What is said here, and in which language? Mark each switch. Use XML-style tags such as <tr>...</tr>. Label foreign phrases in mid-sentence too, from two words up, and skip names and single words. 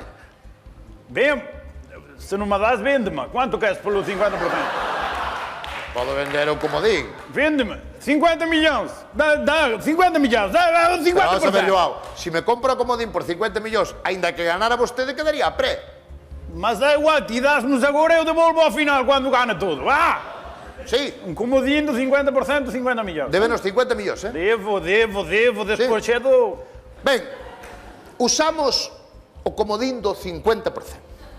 <pt>Bem, se não me das, vende-me. Quanto queres pelo 50%?</pt> <gl>Podo vender o comodín.</gl> <pt>Vende-me. 50 milhões. Dá 50 milhões. Dá 50%.</pt> <gl>Pero vamos a ver, Joao, se me compra o comodín por 50 millóns, aínda que ganara vostede, quedaría a pré.</gl> <pt>Mas é igual, ti dás-nos agora, eu devolvo ao final quando gana tudo. Vá!</pt> <gl>Sí,</gl> <pt>Um comodinho de 50%, 50 milhões.</pt> <gl>débenos 50 millóns, eh? Devo, despois cedo... Ben, usamos o comodín do 50%.</gl>